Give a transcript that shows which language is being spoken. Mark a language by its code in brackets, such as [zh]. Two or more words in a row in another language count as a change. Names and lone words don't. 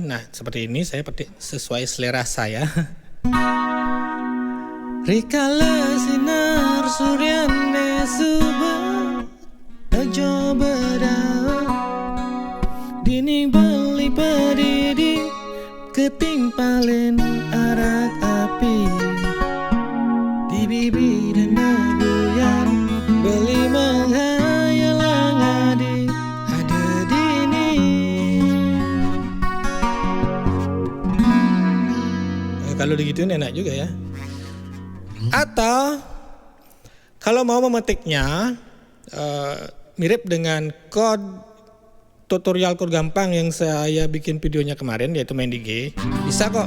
[id] Nah, seperti ini saya petik sesuai selera saya. [ban] Rikala sinar suryane subuh aja berau dini beli pedidi ketimpalin arak api di bibi dan nabuyan beli menghayalang adi ada dini. [id] Kalau digituin enak juga ya. Atau kalau mau memetiknya mirip dengan tutorial kod gampang yang saya bikin videonya kemarin, yaitu main di G, bisa kok.